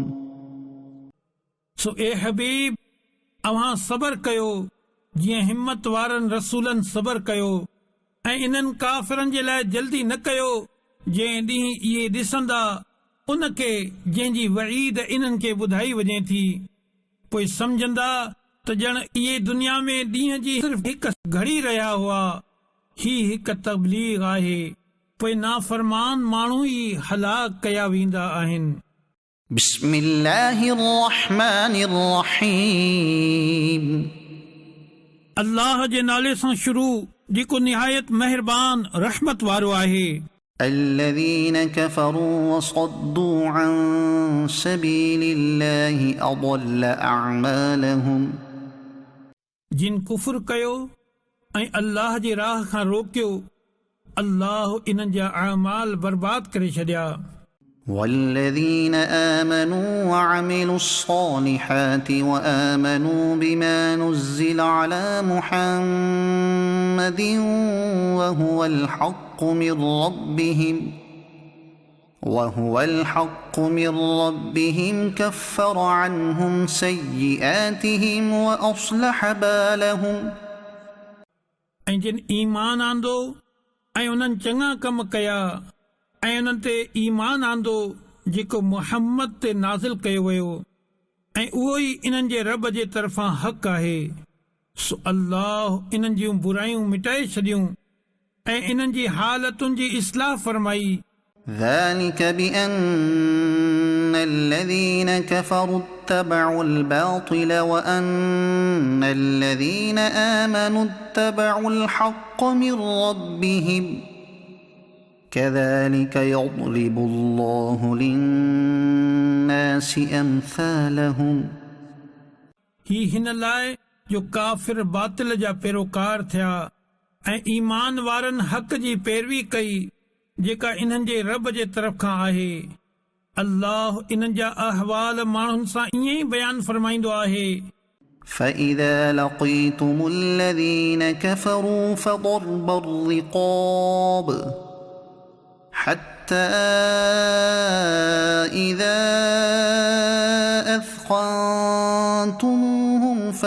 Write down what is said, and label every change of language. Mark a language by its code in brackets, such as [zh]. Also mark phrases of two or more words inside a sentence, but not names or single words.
[sd] सो ए हबीब अव्हां सबर कयो जीअं हिम्मत वारनि रसूलनि सबर कयो ऐं इन्हनि काफ़िरनि जे लाइ जल्दी न कयो जंहिं ॾींहुं इहे ॾिसंदा उनखे जंहिंजी वईद इन्हनि खे ॿुधाई वञे थी पोइ सम्झंदा त ॼण इहे दुनिया में ॾींहं जी सिर्फ़ हिकु घड़ी रहिया हुआ ही हिकु तबलीग आहे पोइ नाफ़रमान माण्हू ई हलाक कया वेंदा आहिनि [ar] بسم الله الرحمن الرحيم [sd] अल्लाह जे नाले सां शुरू जेको निहायत महिरबान रहमत वारो आहे [ar] الذين كفروا وصدوا عن سبيل الله أضل أعمالهم [sd] जिन कुफुर कयो ऐं अल्लाह जी राह खां रोकियो अल्लाह इन्हनि जा अमाल बर्बाद करे छॾिया [ar] والذين آمنوا وعملوا الصالحات وآمنوا بما نزل على محمد وهو الحق من ربهم كفر عنهم سيئاتهم وأصلح بالهم [sd] ऐं जिन ईमान आंदो ऐं उन्हनि चङा कम कया ऐं उन्हनि ते ईमान आंदो जेको मुहम्मद ते नाज़िल कयो वियो ऐं उहो ई इन्हनि जे रब जे तरफ़ां हक़ आहे सो अल्लाह इन्हनि जूं बुरायूं मिटाए छॾियूं ऐं इन्हनि जी हालतुनि जी इस्लाह फरमाई [ar] ذلك بأن الذين كفروا اتبعوا الباطل وأن الذين آمنوا اتبعوا الحق من ربهم كذلك يضرب الله للناس أمثالهم [sd] ही हिन लाइ जो काफ़िर बातिल जा पैरोकार थिया ऐं ईमान वारनि हक़ जी पैरवी कई जेका इन्हनि जे रब जे तरफ़ खां आहे अल्लाह इन्हनि जा अहवाल माण्हुनि सां ईअं ई बयान फरमाईंदो आहे [ar] فإذا لقيتم الذين كفروا فضرب الرقاب حتى إذا أثخنتموهم